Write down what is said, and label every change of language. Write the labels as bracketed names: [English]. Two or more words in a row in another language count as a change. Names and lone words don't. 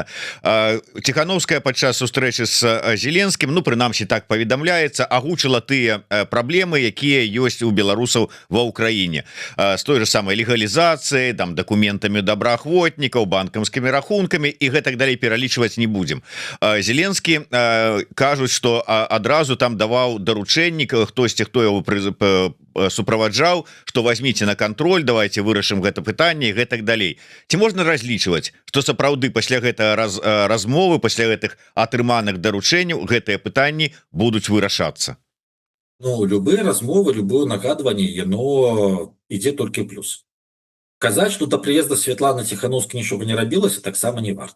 [Belarusian] Ціхановская падчас сустрэчы з Зеленскім, ну прынамсі так паведамляецца, агучыла тыя праблемы, якія ёсць у беларусаў ва ўкраіне з той же самай легалізацыяй, там дакументамі добраахвотнікаў, банкамскімі рахункамі і гэтак далей пералічваць не будзем. Зеленскі кажуць, што адразу там даваў даручэнні, хтосьці хто яго суправаджаў, што [Russian] возьмите на контроль, давайте [Belarusian] вырашым гэта пытанне і гэтак далей. Ці можна разлічваць, што сапраўды пасля гэтага размовы, пасля гэтых атрыманых даручэнняў гэтыя пытанні будуць вырашацца? Ну, любые размовы, любое нагадванне, яно ідзе толькі ў плюс. Казаць, што да прыезда Святланы Ціхановскай нічога не рабілася, таксама не варта.